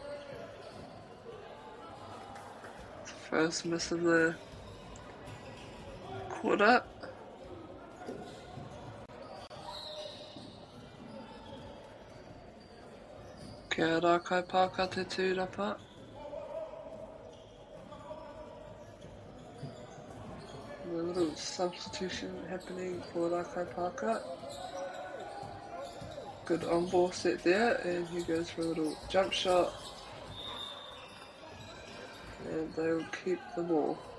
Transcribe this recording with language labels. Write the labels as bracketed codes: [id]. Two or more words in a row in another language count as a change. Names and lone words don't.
[en] First miss of the quarter. [mi] Kia Rakai Parker te tūrapa. [en] A little substitution happening for Rakai Parker. Good on-ball set there, and he goes for a little jump shot. And they will keep the ball.